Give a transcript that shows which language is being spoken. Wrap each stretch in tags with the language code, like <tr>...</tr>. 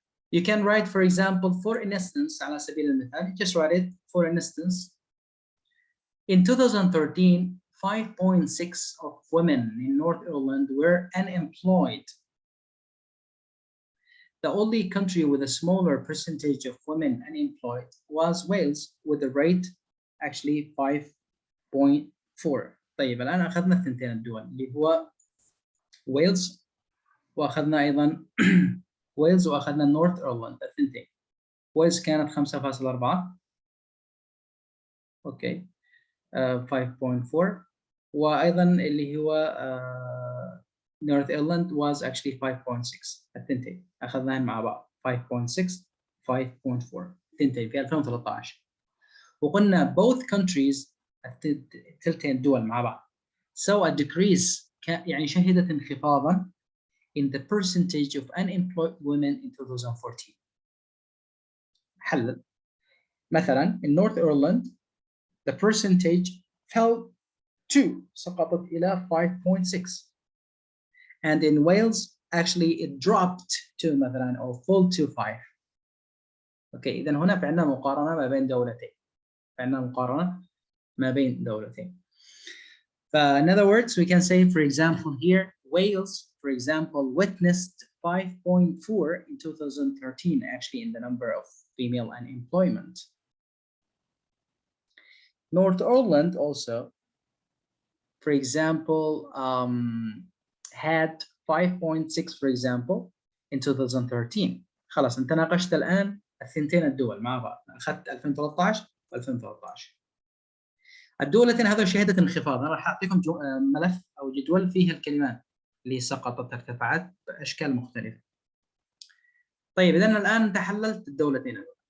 <en>You can write for example for instance على سبيل المثال just write it for instance in 2013 5.6 of women in North Ireland were unemployed. The only country with a smaller percentage of women unemployed was Wales with a rate actually 5.4.</en> <ar>طيب الآن أخذنا الثنتين الدول اللي هو ويلز وأخذنا أيضا ويلز وأخذنا نورث إيرلند الثنتين. ويلز كانت 5.4 أوكي 5.4 وأيضا اللي هو نورث إيرلند was actually 5.6 الثنتين أخذناهن مع بعض 5.6 5.4 الثنتين في 2013 وقلنا both countries الثلثين دول مع بعض saw a decrease يعني شهدت انخفاضا in the percentage of unemployed women in 2014.</ar> <en>حلل مثلا in North Ireland the percentage fell to سقطت إلى 5.6 and in Wales actually it dropped to مثلا or fell to 5.</en> <ar>اوكي اذا هنا في عندنا مقارنه ما بين دولتين. عندنا مقارنه ما بين دولتين.</ar> <en>In other words we can say for example here Wales for example witnessed 5.4 in 2013 actually in the number of female unemployment. North Ireland also for example had 5.6 for example in 2013.</en> <ar>خلاص انت ناقشت الان الثنتين الدول مع بعض، اخذت 2013 و2013. الدولتين هذول شهدت انخفاض. انا راح اعطيكم ملف او جدول فيه الكلمات اللي سقطت ارتفعت باشكال مختلفه. طيب اذا الان انت حللت الدولتين هذول.</ar>